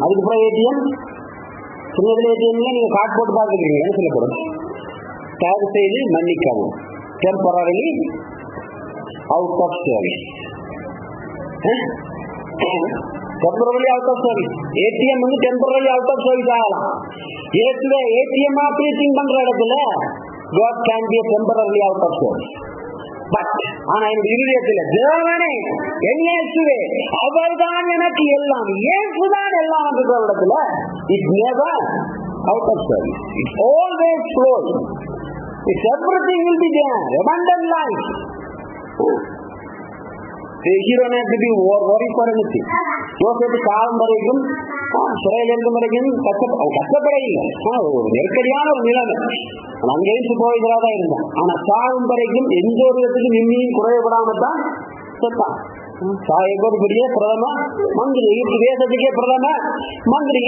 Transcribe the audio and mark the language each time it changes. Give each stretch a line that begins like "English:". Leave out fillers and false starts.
Tamil: அதுக்கப்புறம் ஏடிஎம் சின்னதுல ஏடிஎம்ல நீங்க கார்டு போட்டு பார்த்துக்கிறீங்க சொல்லப்படும். தயவு செய்து மன்னிக்கவும், temporary out of service. Temporary out of service. ATM வந்து டெம்பரரி அவுட் ஆஃப் சர்வீஸ் ஆகலாம். ஏடிஎம் ஆபரேட்டிங் பண்ற இடத்துல
English: God can be temporarily out of service.
Tamil: But ஆனா இந்த இருதயத்துல தேவனே என் இயேசுவே அவர்தான் எனக்கு எல்லாம், இயேசுதான் எல்லாம் என்ற இடத்துல
English: it never out of service. It always flows. It's everything will be there. Abundant life. You don't have to be worried for anything.
Tamil: யோசேப்பு காலம் வரைக்கும் சிறையில் இருக்கும் வரைக்கும் கஷ்டப்பட இல்லை. ஒரு நெருக்கடியான ஒரு நிலைமை, அங்கேயும் போய்கிறதா இருந்தான். ஆனா சாகும் வரைக்கும் எந்த ஒரு இடத்துக்கு நிம்மியும் குறையப்படாம தான் செத்தான். பெரிய பிரதம மந்திரி, தேசத்துக்கே பிரதம மந்திரி.